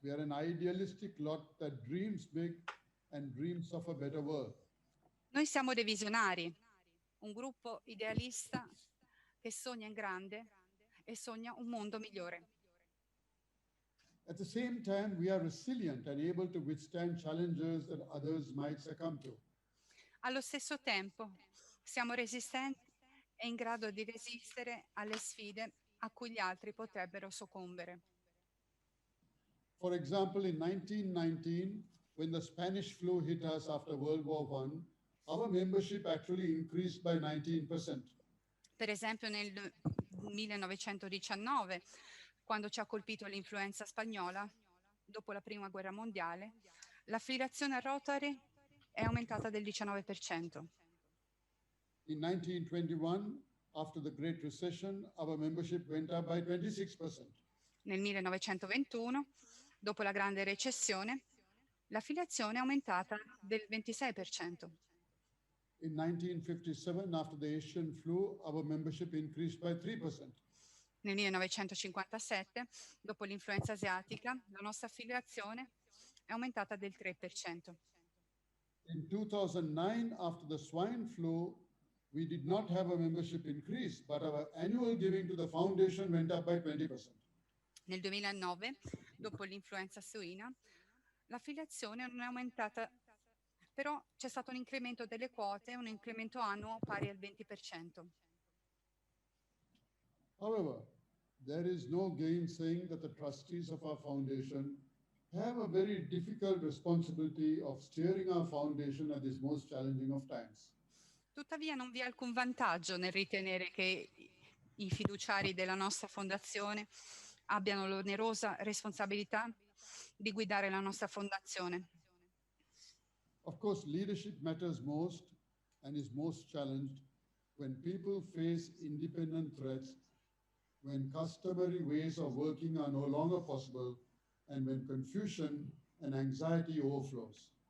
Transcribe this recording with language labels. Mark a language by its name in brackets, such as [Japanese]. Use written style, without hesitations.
[English] We are an idealistic lot that dreams big and dreams of a better world. [Italian] Noi siamo dei visionari, un gruppo idealista che sogna in grande e sogna un mondo migliore. [English] At the same time, we are resilient and able to withstand challenges that others might succumb to. [Italian] Allo stesso tempo, siamo resistenti e in grado di resistere alle sfide a cui gli altri potrebbero soccombere. [English] For example, in 1919, when the Spanish flu hit us after World War I, our membership actually increased by 19%. [Italian] Per esempio nel 1919, quando ci ha colpito l'influenza spagnola, dopo la Prima Guerra Mondiale, l'affiliazione a Rotary è aumentata del 19%. [English] In 1921, after the Great Recession, our membership went up by 26%. [Italian] Nel 1921, dopo la grande recessione, l'affiliazione è aumentata del 26%. [English] In 1957, after the Asian flu, our membership increased by 3%. [Italian] Nel 1957, dopo l'influenza asiatica, la nostra affiliazione è aumentata del 3%. [English] In 2009, after the swine flu, we did not have a membership increase, but our annual giving to the foundation went up by 20%. [Italian] Nel 2009, dopo l'influenza suina, l'affiliazione non è aumentata, però c'è stato un incremento delle quote, un incremento annuo pari al 20%. [English] However, there is no gainsaying that the trustees of our foundation have a very difficult responsibility of steering our foundation at this most challenging of times. [Italian] Tuttavia non vi è alcun vantaggio nel ritenere che i fiduciari della nostra fondazione abbiano l'onerosa responsabilità di guidare la nostra fondazione. [English] Of course, leadership matters most and is most challenged when people face independent threats, when customary ways of working are no longer possible, and when confusion and anxiety overflows.